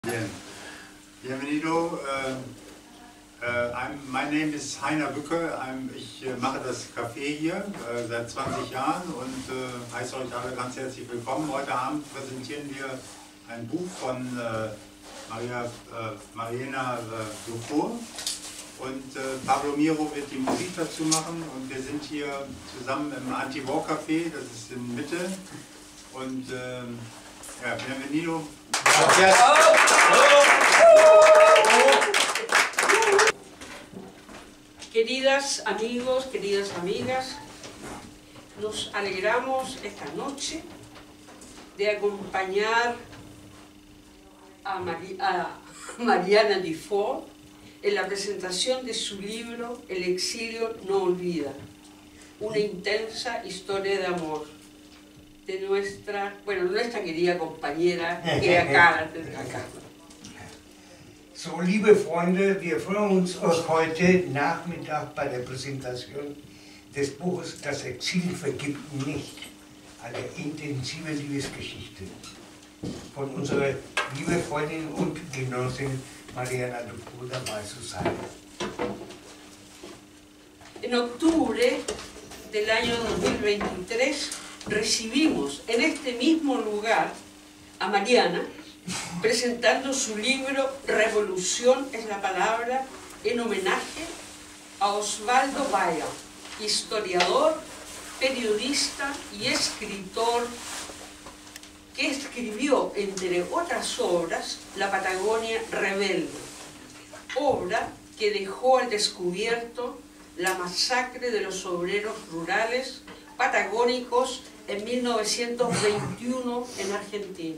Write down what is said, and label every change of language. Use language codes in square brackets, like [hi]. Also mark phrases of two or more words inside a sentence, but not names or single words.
[es] Bien. Bienvenido. [en] My name is Heiner Bücke. [de] Ich mache das Café hier seit 20 Jahren und heiße euch alle ganz herzlich willkommen. Heute Abend präsentieren wir ein Buch von Mariana Dufour und Pablo Miro wird die Musik dazu machen und wir sind hier zusammen im Anti-War Café, das ist in Mitte und ja, [es] bienvenido. Gracias. Queridas amigos, queridas amigas, nos alegramos esta noche de acompañar a Mariana Dufour en la presentación de su libro El exilio no olvida, una intensa historia de amor de nuestra querida compañera que acá. [de] So, liebe Freunde, wir freuen uns heute Nachmittag bei der Präsentation des Buches Das Exil vergibt nicht, eine intensive Liebesgeschichte von unserer liebe Freundin und Genossin Mariana Dufour dabei zu sein. [es] En octubre del año 2023 recibimos en este mismo lugar a Mariana presentando su libro Revolución es la palabra, en homenaje a Osvaldo Bayer, historiador, periodista y escritor que escribió, entre otras obras, La Patagonia Rebelde, obra que dejó al descubierto la masacre de los obreros rurales patagónicos en 1921 en Argentina.